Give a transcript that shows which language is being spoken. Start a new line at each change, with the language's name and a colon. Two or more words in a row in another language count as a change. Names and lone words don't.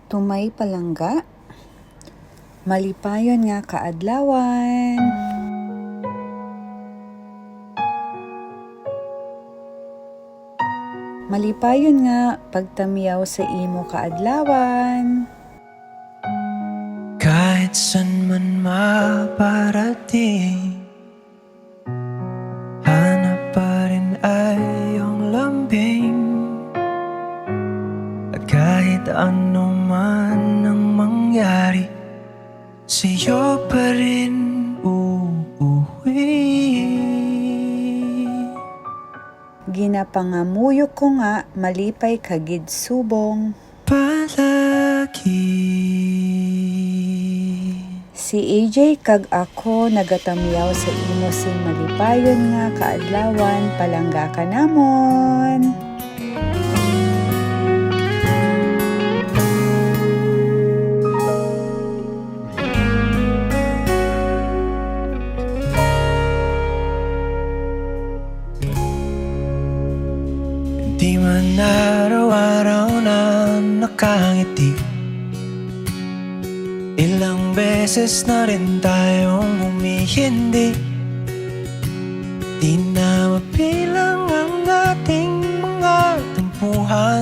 Hiligaynon: Tumay palangga, malipayon nga kaadlawan. Malipayon nga pagtamiyaw sa imo kaadlawan.
Filipino: Kahit san man maparating, hanap pa rin ay iyong lambing. At kahit ano man ang mangyari, sa'yo pa rin uuwi.
Hiligaynon: Ginapangamuyo ko nga malipay kagid subong. Palagi. Si AJ kag ako nagatamiyaw sa imo sing malipayon nga kaadlawan, palangga ka namon.
Filipino: Di man araw-araw na nakangiti, ilang beses na rin tayong humihindi. Di na mapilang ang ating mga tampuhan.